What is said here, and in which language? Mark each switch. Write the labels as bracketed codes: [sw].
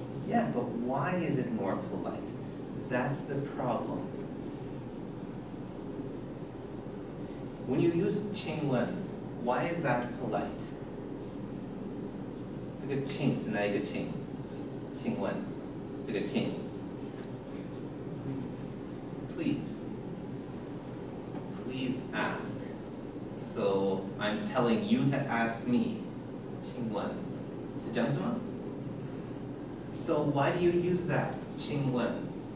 [en] Yeah, but why is it more polite? That's the problem. When you use 请问, why is that polite? [zh] 这个请是哪一个请？请问，这个请 please. [en] Please ask. So I'm telling you to ask me. [zh] 请问，是这样子吗？ [en] So why do you use that? 请问。